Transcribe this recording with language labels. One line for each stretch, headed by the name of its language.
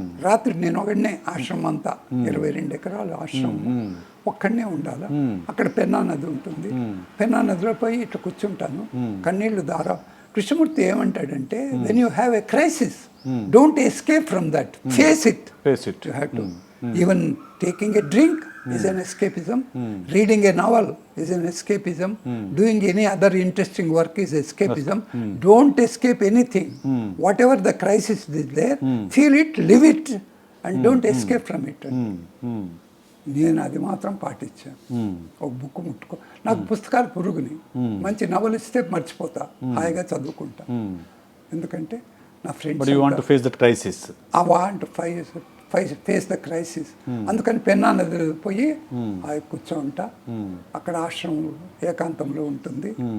Telugu: రాత్రి నేను ఒకడినే ఆశ్రమం అంతా 22 ఎకరాలు ఆశ్రమం ఒక్కడనే ఉండాలా. అక్కడ పెన్నా నది ఉంటుంది. పెన్నా నదిలో పోయి ఇట్లా కూర్చుంటాను, కన్నీళ్లు దారా.
English: Krishnamurti
Telugu: ఏమంటాడంటే,
English: When you have a crisis, don't escape from that, face it. You have to. Even taking a drink is an escapism, reading a novel is an escapism, doing any other interesting work is escapism. Don't escape anything. Whatever the crisis is there, feel it, live it, and don't escape from it.
Telugu: నేను అది మాత్రం పాటించాను. ఒక book ముట్టుకో, నాకు పుస్తకాలు పురుగుని, మంచి నవలు ఇస్తే మర్చిపోతా, హాయిగా చదువుకుంటా. ఎందుకంటే నా friends
English: I want face the crisis.
Telugu: అందుకని పెన్నా నది పోయి కూర్చోంటా. అక్కడ ఆశ్రమం ఏకాంతంలో ఉంటుంది.